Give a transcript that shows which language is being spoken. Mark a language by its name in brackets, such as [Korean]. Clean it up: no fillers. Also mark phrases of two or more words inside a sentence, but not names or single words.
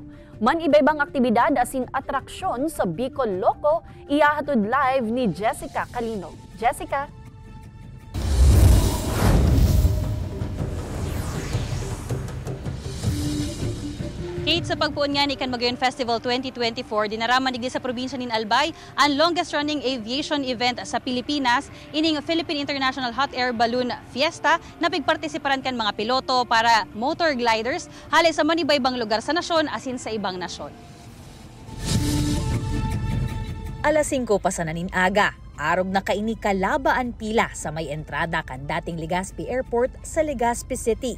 [Bikol] Man iba-ibang aktibidad asin atraksyon sa Bicol Loco, iyahatod live ni Jessica Calinog. Jessica? Kate, sa pagpuon nga ni Canmagayon Festival 2024, dinaraman digdi sa probinsya nin Albay ang [English] longest running aviation event [Bikol] sa Pilipinas, ining Philippine International Hot Air Balloon Fiesta, na pigpartisiparan kan mga piloto para [English] motor gliders [Bikol] halay sa manibaybang lugar sa nasyon asin sa ibang nasyon. Alas 5 pa sa nanin aga, arog na kaini kalabaan pila sa may entrada kan dating Legazpi Airport sa Legazpi City.